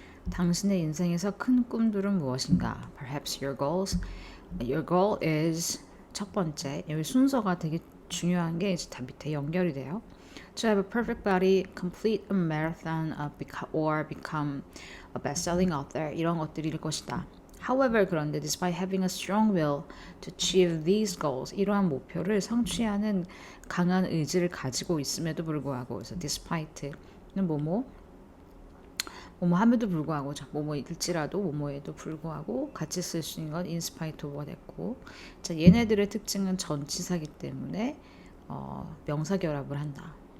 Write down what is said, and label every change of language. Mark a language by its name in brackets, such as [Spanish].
[Korean] 당신의 인생에서 큰 꿈들은 무엇인가? [English] Perhaps your goals. Your goal is [Korean] 첫 번째. 여기 순서가 되게 중요한 게 이제 다 밑에 연결이 돼요. [English] To have a perfect body, complete a marathon, or become a best-selling author. [Korean] 이런 것들일 것이다. However, 그런데 [English] despite having a strong will to achieve these goals, [Korean] 이러한 목표를 성취하는 강한 의지를 가지고 있음에도 불구하고, 그래서 despite는 뭐뭐 함에도 불구하고, 뭐뭐일지라도 뭐뭐에도 불구하고 같이 쓸 수 있는 건 [English] in spite of [Korean] 가 됐고, 자 얘네들의 특징은 전치사기 때문에 명사 결합을 한다.